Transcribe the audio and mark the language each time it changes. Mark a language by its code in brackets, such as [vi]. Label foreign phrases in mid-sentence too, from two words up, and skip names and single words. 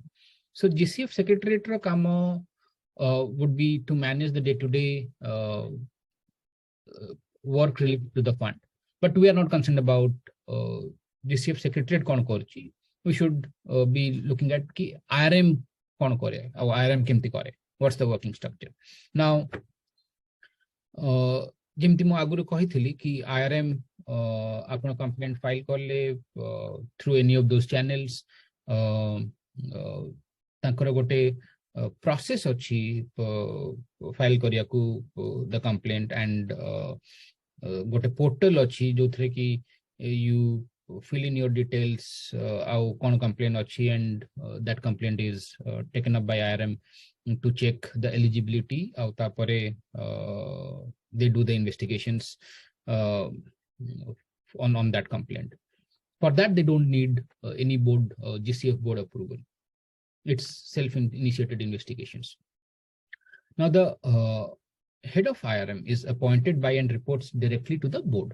[en] So GCF Secretariat [or] ର କାମ [en] would be to manage the day-to-day work related to the fund. But we are not concerned about GCF Secretariat [or] କଣ କରୁଛି. [en] We should be looking at ki IRM [or] କଣ କରେ, [en] or IRM [or] କେମିତି କରେ. [en] What's the working structure? Now, [or] ଯେମିତି ମୁଁ ଆଗରୁ କହିଥିଲି କି IRM ଆପଣ [en] complaint file [or] କଲେ [en] through any of those channels, [or] ତାଙ୍କର ଗୋଟେ process ଅଛି ଫାଇଲ କରିବାକୁ [en] the complaint, and [or] ଗୋଟେ portal ଅଛି ଯୋଉଥିରେ କି [en] you fill in your details, [or] ଆଉ କ'ଣ complaint ଅଛି, [en] and that complaint is taken up by IRM to check the eligibility. [or] ଆଉ ତାପରେ [en] they do the investigations on that complaint. For that, they don't need any board GCF board approval. It's self-initiated investigations. Now, the head of IRM is appointed by and reports directly to the board.